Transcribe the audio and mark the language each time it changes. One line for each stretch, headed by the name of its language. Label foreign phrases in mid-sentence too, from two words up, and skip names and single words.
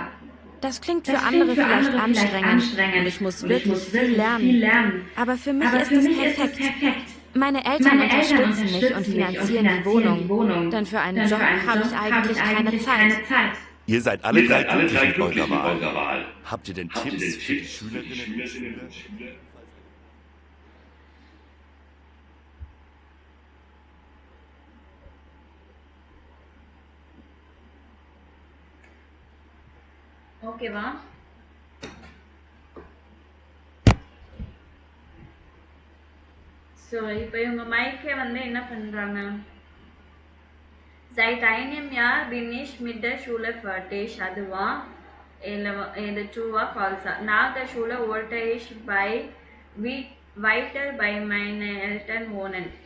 German: Das klingt für andere vielleicht anstrengend und ich muss wirklich viel lernen. Aber für mich ist es perfekt. Meine Eltern unterstützen mich und finanzieren die Wohnung, denn für einen Job habe ich eigentlich keine Zeit. Ihr seid alle drei glücklich mit eurer Wahl. Habt ihr denn Tipps für die Schülerinnen und Schüler?
Tamil: ஓகேவா? ஸோ இப்போ இவங்க மைக்கே வந்து என்ன பண்ணுறாங்க?
German: Seit einem Jahr bin ich mit der Schule fertig.
Tamil: அதுவா இது ட்ரூவா ஃபால்ஸா?
German: Nach der Schule wollte ich weiter bei meinen Eltern wohnen.